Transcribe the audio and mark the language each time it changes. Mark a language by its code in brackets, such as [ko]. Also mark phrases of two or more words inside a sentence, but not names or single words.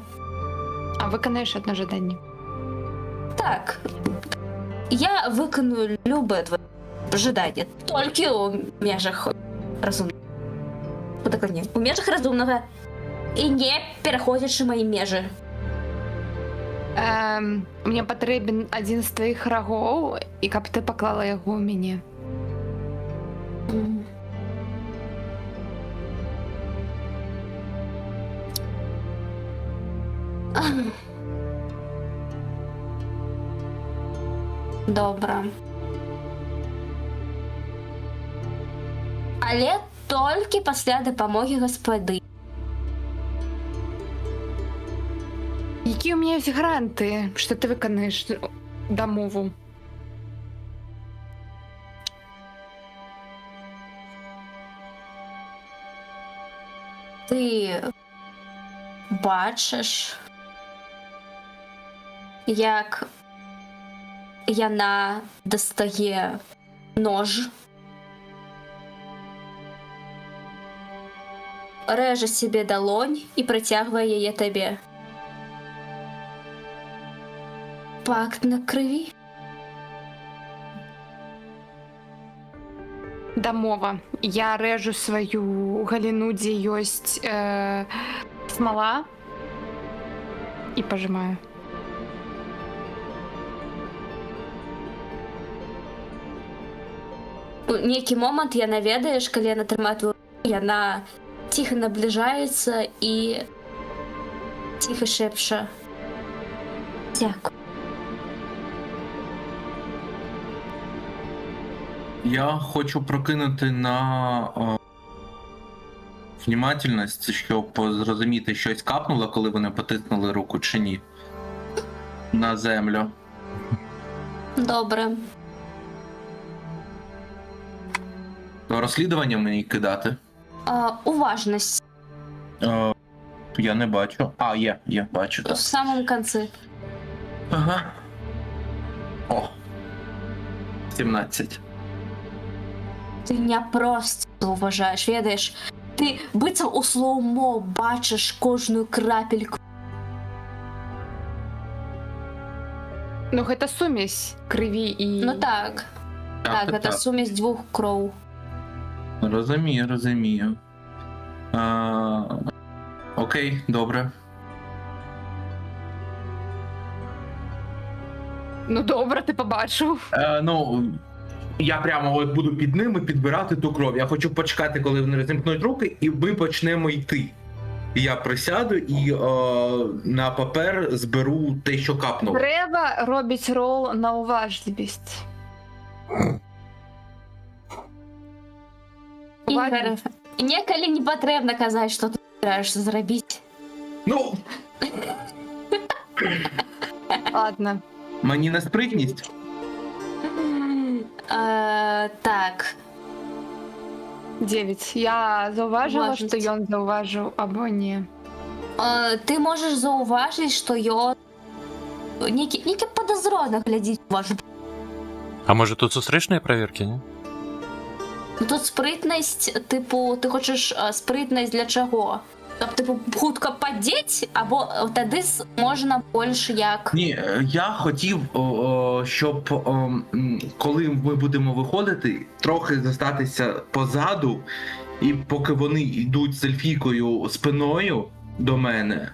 [uk] А виконаєш одне жадання. Так. Я виконую любе твоє жадання. Тільки у межах розумного. Подокладні. У межах розумного. І не переходячи мої межі. [be] Мне патрэбен адзін з тваіх рагоў, і каб ты паклала яго ў мяне. [uk] Добре. Але тільки після допомоги господи. [be] Які у меня ёсць гаранты, што ты выканаеш дамову? [uk] Ти бачиш, як яна достає нож, реже собі долонь і протягує її тобі. Пакт на крові. [be] Дамова. Я рэжу сваю галіну, дзе ёсць смала, і пажымаю. У нейкі момант яна ведаеш, калі яна трымае твою руку, яна ціха набліжаецца і ціха шэпча. Дзякуй. [uk] Я хочу прокинути на внімательність, щоб зрозуміти, щось капнуло, коли вони потиснули руку чи ні. На землю. Добре. То розслідування мені кидати? Уважність. Я не бачу. А, є, бачу. В Так. самому кінці. Ага. О. 17. Ти не просто уважаєш, ведаєш. [be] Ти быццам у слоумо бачиш кожную крапельку. Ну, гэта сумесь крыві і... Ну так. Так, гэта сумесь двух кроў. [uk] Розумію. Окей, добре. Ну, добре, ти побачив. Я прямо от буду під ними підбирати ту кров. Я хочу почекати, коли вони розімкнуть руки, і ми почнемо йти. Я присяду і на папер зберу те, що капнуло. Треба робити рол на уважливість. Ігор, [be] некалі не патрэбна казаць, што ты збіраешся зрабіць. Ну, [ru] Ладно. [uk] мені на спритність. Так. 9. Я зауважила, Уважність. що ён зауважив, або ні. Ти можеш зауважити, що ён [be] некі падазрона глядзіць [uk] у вашу. А може тут сустрічні перевірки, ні? Ну, тут спритність, типу, ти хочеш спритність для чого? Тобто, типу, хутко подіть, або тоді можна більше як... Ні, я хотів, щоб коли ми будемо виходити, трохи зостатися позаду, і поки вони йдуть з Ельфійкою спиною до мене,